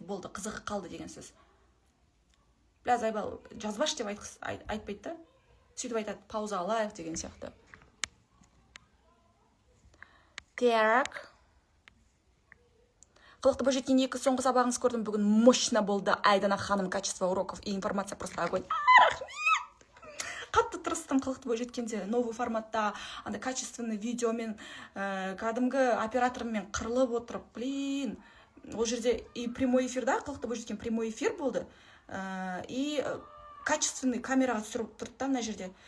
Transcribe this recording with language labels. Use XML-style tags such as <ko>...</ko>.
<kk>Болды, қызығы қалды деген сөз.</kk> <ru>Бля, зайбал,</ru> <kk>жазбаш деп айтпайды да. Сөйтіп айтады, пауза алайық деген сияқты. Так. Қылықты бойжеткен екі соңғы сабағыңыз көрдім. Бүгін мощно болды.</kk> <ru>Айдана ханым, качество уроков и информация просто огонь.</ru> <kk>қатты тырыстым қылықты бойжеткенде новый форматта андай качественный видеомен кәдімгі оператормен қырылып отырып, блин, ол жерде и прямой эфирда қылықты бойжеткен прямой эфир болды, и качественный камераға түсіріп тұрды да мына жерде.</kk>